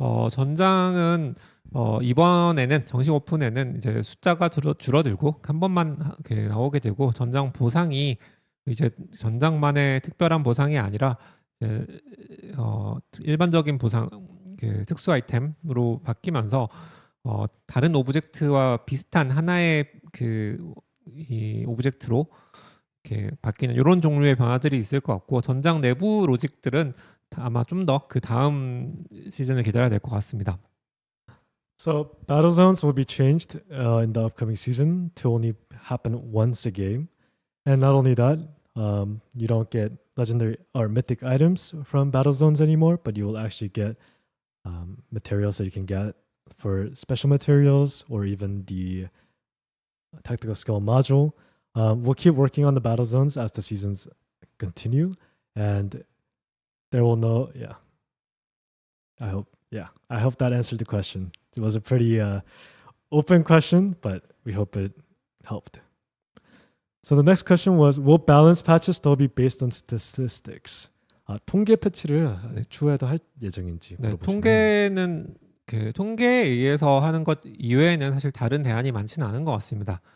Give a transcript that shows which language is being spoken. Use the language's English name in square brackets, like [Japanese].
[Korean] 전장은 이번에는 정식 오픈에는 이제 숫자가 줄어들고 한 번만 나오게 되고 전장 보상이 이제 전장만의 특별한 보상이 아니라 일반적인 보상 특수 아이템으로 바뀌면서 다른 오브젝트와 비슷한 하나의 이 오브젝트로 이렇게 바뀌는 이런 종류의 변화들이 있을 것 같고 전장 내부 로직들은 아마 좀 더 그 다음 시즌을 기다려야 될 것 같습니다. [English] So battle zones will be changed in the upcoming season to only happen once a game, and not only that, you don't get legendary or mythic items from battle zones anymore, but you will actually get materials that you can get for special materials or even the tactical skill module. We'll keep working on the battle zones as the seasons continue, and there will no I hope that answered the question. It was a pretty open question, but we hope it helped. So the next question was, will balance patches still be based on statistics? [Korean] 통계 패치를 추후에도 할 예정인지 네, 물어보시네요. 통계는 통계에 의해서 하는 것 이외에는 사실 다른 대안이 많지는 않은 것 같습니다.